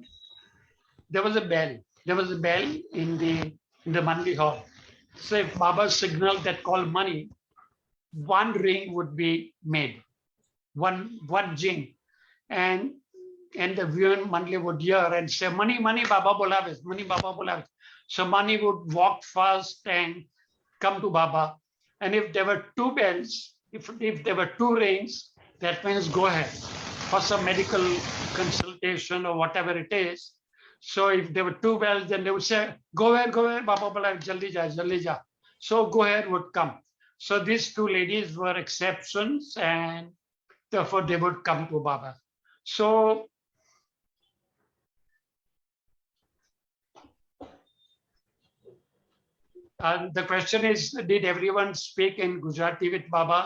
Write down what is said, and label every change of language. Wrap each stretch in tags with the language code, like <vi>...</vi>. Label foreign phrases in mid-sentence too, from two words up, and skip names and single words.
<en>There was a bell. There was a bell in the Mandli hall. So if Baba signaled that call Mani, one ring would be made, one jing, and the women Mandli would hear and say,</en> <gu>મણિ, મણિ, બાબા બોલાવેસ, મણિ, બાબા બોલાવેસ.</gu> <en>So Mani would walk fast and come to Baba. And if there were two bells, if there were two rings, that means go ahead for some medical consultation or whatever it is. So if there were two bells, then they would say, go ahead,</en> <gu>બાબા બોલાવેસ, જલ્દી જા, જલ્દી જા.</gu> <en>So go ahead would come. So these two ladies were exceptions, and therefore they would come to Baba. So the question is, did everyone speak in Gujarati with Baba?</en>